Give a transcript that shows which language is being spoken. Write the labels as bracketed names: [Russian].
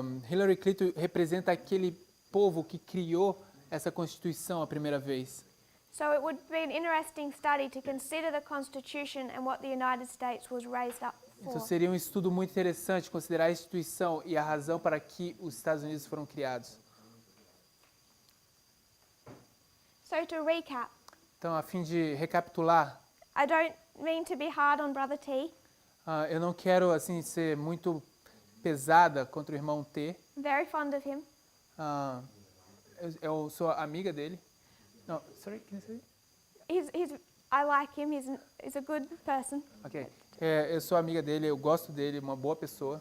[Portuguese] Hillary Clinton representa aquele povo que criou essa Constituição a primeira vez. [English] So it would be an interesting study to consider the Constitution and what the United States was raised up [Portuguese] Então [English] for. [Portuguese] seria um estudo muito interessante considerar a instituição e a razão para que os Estados Unidos foram criados. [English] So to recap, [Portuguese] Então, a fim de recapitular, [English] I don't mean to be hard on Brother T. [Portuguese] eu não quero assim ser muito pesada contra o irmão T. [English] Very fond of him. [Portuguese] Eu sou amiga dele. [English] No, sorry, can you say? I like him. He's a good person. Okay. [Portuguese] Eu sou amiga dele, eu gosto dele, uma boa pessoa.